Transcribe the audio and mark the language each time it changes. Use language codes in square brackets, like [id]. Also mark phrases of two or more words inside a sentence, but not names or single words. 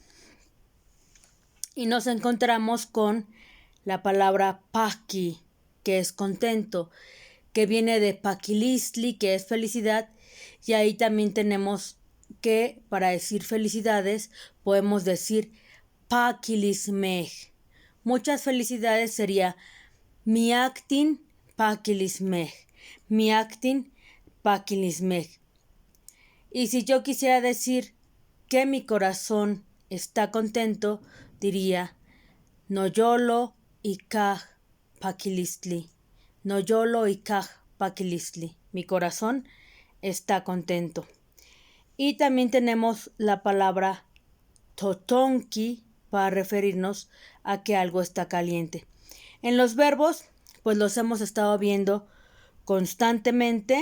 [es] Y nos encontramos con la palabra paqui, que es contento, que viene de paquilistli, que es felicidad. Y ahí también tenemos que para decir felicidades podemos decir paquilismej. Muchas felicidades sería [nah] miactin paquilismej, miactin paquilismej. [es] Y si yo quisiera decir que mi corazón está contento, diría [nah] noyolo ikaj paquilistli, noyolo ikaj paquilistli. [es] Mi corazón está contento. Y también tenemos la palabra totonki para referirnos a que algo está caliente. En los verbos, pues los hemos estado viendo constantemente.